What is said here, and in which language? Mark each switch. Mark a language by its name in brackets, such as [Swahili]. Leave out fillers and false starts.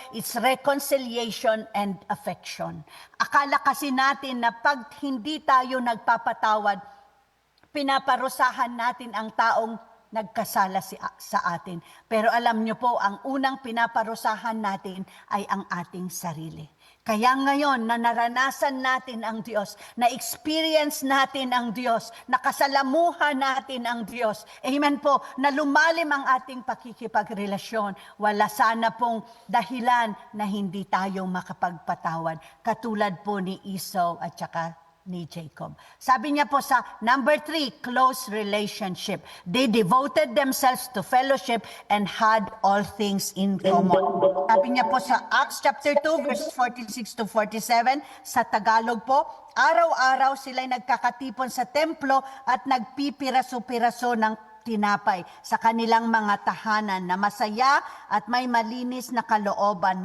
[English] It's reconciliation and affection. [Filipino] Akala kasi natin na pag hindi tayo nagpapatawad, pinaparusahan natin ang taong nagkasala sa atin. Pero alam nyo po, ang unang pinaparusahan natin ay ang ating sarili. Kaya ngayon, na naranasan natin ang Diyos, na experience natin ang Diyos, nakasalamuhan natin ang Diyos, amen po, na lumalim ang ating pakikipagrelasyon, wala sana pong dahilan na hindi tayo makapagpatawad, katulad po ni Esau at saka ni Jacob. Sabi niya po sa number 3, close relationship. [English] They devoted themselves to fellowship and had all things in common. [Filipino] Sabi niya po sa Acts chapter 2 verses 46 to 47, sa Tagalog po, araw-araw sila'y nagkakatipon sa templo at nagpipiraso-piraso ng tinapay sa kanilang mga tahanan na masaya at may malinis na kalooban.